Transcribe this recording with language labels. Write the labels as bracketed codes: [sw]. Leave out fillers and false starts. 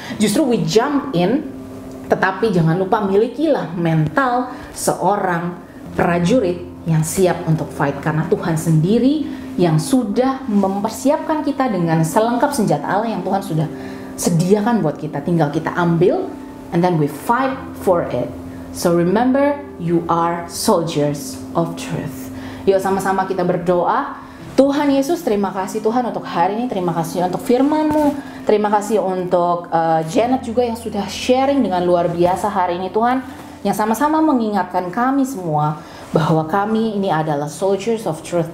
[id] Justru [en] we jump in, [id] tetapi jangan lupa milikilah mental seorang prajurit yang siap untuk fight. Karena Tuhan sendiri yang sudah mempersiapkan kita dengan selengkap senjata Allah yang Tuhan sudah sediakan buat kita. Tinggal kita ambil, [en] and then we fight for it. So remember, you are soldiers of truth. [id] Yuk sama-sama kita berdoa. Tuhan Yesus, terima kasih Tuhan untuk hari ini. Terima kasih untuk firman-Mu. Terima kasih untuk Janet juga yang sudah sharing dengan luar biasa hari ini Tuhan. Yang sama-sama mengingatkan kami semua bahwa kami ini adalah [en] soldiers of truth.